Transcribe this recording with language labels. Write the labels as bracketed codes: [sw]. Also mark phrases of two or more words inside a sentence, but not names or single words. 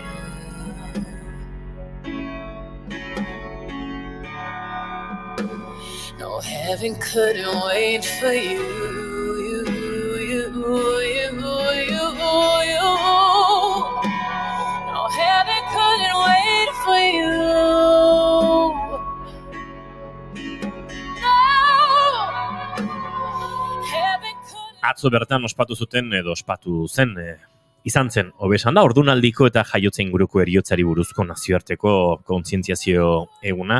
[en] No, heaven couldn't wait for you. No, heaven couldn't wait for you. [eu] Atzo bertan ospatu zuten edo ospatu zen izan zen hobesan da ordunaldiko eta jaiotza inguruko heriotzari buruzko nazioarteko kontzientziazio eguna.